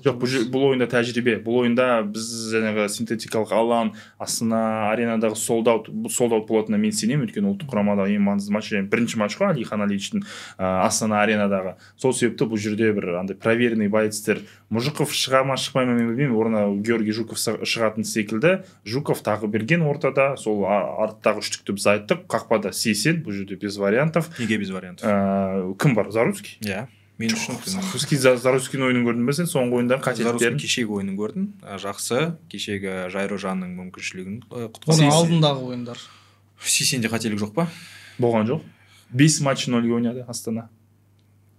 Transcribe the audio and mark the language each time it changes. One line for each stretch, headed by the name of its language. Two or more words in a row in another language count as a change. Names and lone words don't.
Kazakh: Жоқ, бұл ойында тәжірибе. Бұл ойында біз жаңағы синтетикалық алаң, Астана аренадағы солдаут болатынына мен сенемін, өйткені ұлттық құрамадағы ең маңызды матч, бірінші матч қой Али Ханалиевичтің Астана аренадағы. Сол себепті бұл жерде бір андай проверенный боецтер, Мужиков шыға ма шықпай ма мен білмеймін, орнына Георгий Жуков шығатын секілді. Жуков тағы берген ортада, сол арттағы үштікті біз айттық, қақпада Сейсен, бұл жерде
Russian: без вариантов. Неге без вариантов?
Kazakh: Кім бар? Заруцкий? Иә. Мен үшін Заруцкийдің ойынын көрдің бе сен? Соңғы ойында қателіктерін? Кешегі ойынын көрдім. Жақсы. Кешегі Жайрожанның мүмкіншілігін құтқарды. Оның алдындағы ойындар. Сейсенде қателік жоқ па? Болған жоқ. 5 матч 0-ге ойнады Астана.